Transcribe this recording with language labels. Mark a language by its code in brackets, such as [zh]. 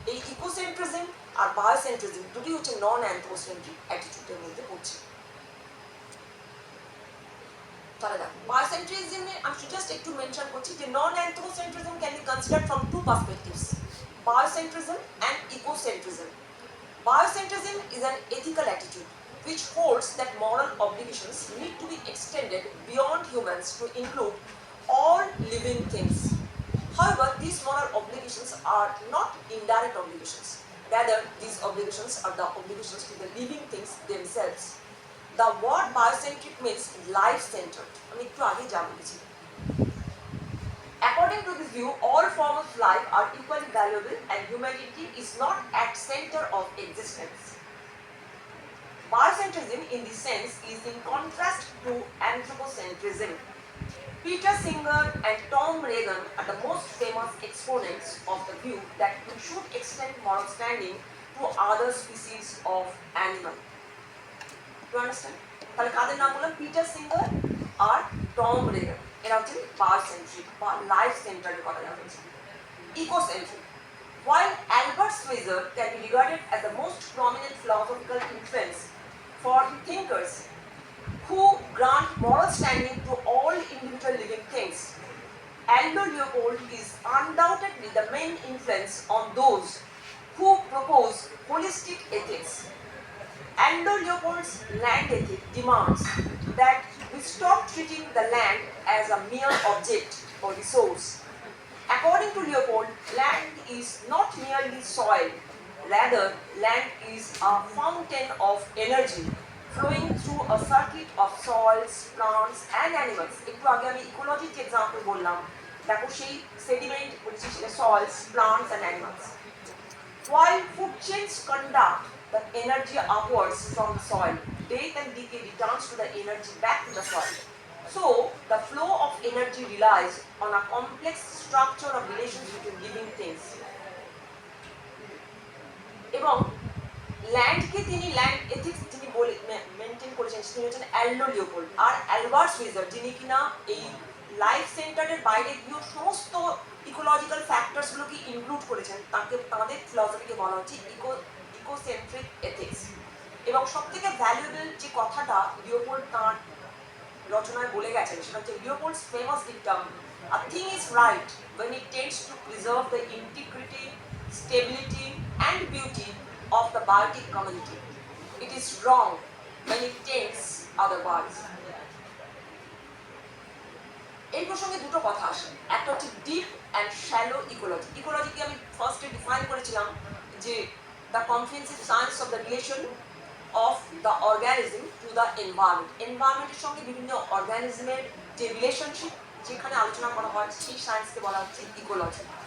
[bn] এই ইকোসেন্ট্রিজম আর বায়োসেন্ট্রিজম দুটি হচ্ছে নন অ্যান্থ্রোপোসেন্ট্রিক অ্যাটিটিউডের মধ্যে পড়ছে। তাহলে দেখো বায়োসেন্ট্রিজমে আমি জাস্ট একটু মেনশন করছি যে [en] Non anthropocentrism can be considered from two perspectives, biocentrism and ecocentrism. Biocentrism is an ethical attitude which holds that moral obligations need to be extended beyond humans to include all living things. However, these moral obligations are not indirect obligations. Rather, these obligations are the obligations to the living things themselves. The word biocentric means life-centered. [bn] আমি একটু আগে যা বলেছি। [en] According to this view, all forms of life are equally valuable and humanity is not at center of existence. Biocentrism in this sense is in contrast to anthropocentrism. Peter Singer and Tom Regan are the most famous exponents of the view that we should extend moral standing to other species of animal. Do you understand? [bn] তাহলে কাদের নাম বললাম? Peter singer আর Tom Reagan, এরা হচ্ছে বায়োসেন্ট্রিক বা life সেন্টারের কথা জানা হয়েছে। [en] Ecocentric, while Albert Schweitzer can be regarded as the most prominent philosophical influence for thinkers who grant moral standing to all individual living things, Aldo Leopold is undoubtedly the main influence on those who propose holistic ethics. Aldo Leopold's land ethic demands that we stop treating the land as a mere object or resource. According to Leopold, land is not merely soil, rather land is a fountain of energy flowing through a circuit of soils, plants and animals. [bn] একটু আগে আমি ইকোলজির যে example বললাম, দেখো সেই sediment বলছি সেটা [en] soils, plants and animals. While food chains conduct the energy upwards from the soil, death and decay returns to the energy back to the soil. So, the flow of energy relies on a complex structure of relations between living things. [bn] এবং ল্যান্ডকে তিনি land ethics যিনি maintain করেছেন তিনি হচ্ছেন অ্যালডো Leopold. আর Albert switcher যিনি কিনা এই life সেন্টারের বাইরে গিয়েও সমস্ত ইকোলজিক্যাল ফ্যাক্টরসগুলোকে ইনক্লুড করেছেন, তাদের ফিলসফিকে বলা হচ্ছে ইকোসেন্ট্রিক এথিক্স। এবং সবথেকে ভ্যালুয়েবল যে কথাটা লিওপোল্ড তাঁর রচনায় বলে গেছেন সেটা হচ্ছে লিওপোল্ডস famous ডিকটাম, [en] a thing is right when it tends to preserve the integrity, stability and beauty of the biotic community. It is wrong when it tends otherwise. [bn] এই প্রসঙ্গে দুটো কথা আসে, একটা হচ্ছে ডিপ অ্যান্ড শ্যালো ইকোলজি। ইকোলজিকে আমি ফার্স্টে ডিফাইন করেছিলাম যে [en] The comprehensive science of the relation of the organism to the environment. [bn] এনভায়রনমেন্টের সঙ্গে বিভিন্ন অর্গানিজমের যে রিলেশনশিপ যেখানে আলোচনা করা হয় সেই সায়েন্সকে বলা হচ্ছে ইকোলজি।